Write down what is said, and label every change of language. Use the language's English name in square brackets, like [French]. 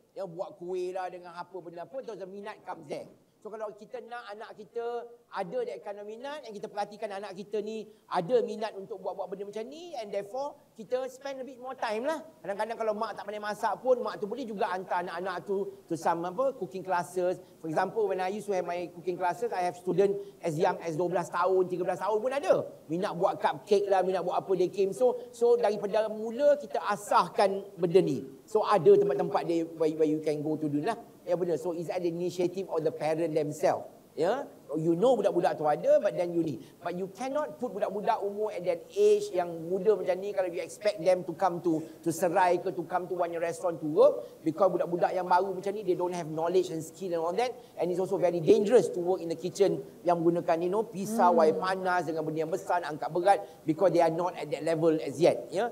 [Malay] Buat kuih lah dengan apa benda apa, [English] the minat comes there. [Malay] So kalau kita nak anak kita ada [English] that kind of [Malay] minat, and kita perhatikan anak kita ni ada minat untuk buat-buat benda macam ni, [English] and therefore [Malay] kita [English] spend a bit more time [Malay] lah. Kadang-kadang kalau mak tak pandai masak pun, mak tu boleh juga hantar anak-anak tu [English] to some cooking classes. For example, when I used to have my cooking classes, I have student as young as [Malay] 12 tahun, 13 tahun pun ada. Minat buat cupcake lah, minat buat apa, [English] they came. [Malay] So daripada mula kita asahkan benda ni. [English] So [Malay] ada tempat-tempat [English] where you can go to do lah. [Malay] Ya benar. [English] So it's at the initiative of the parent themselves. [Malay] Budak-budak tu ada, [English] but then you need. But you cannot put [Malay] budak-budak umur [English] at that age [Malay] yang muda macam ni, kalau [English] you expect them to come to Serai ke, to come to one restaurant to work, because [Malay] budak-budak yang baru macam ni, [English] they don't have knowledge and skill and all that, and it's also very dangerous to work in the kitchen [Malay] yang menggunakan pisau, air panas dengan benda yang besar, angkat berat, [English] because they are not at that level as yet.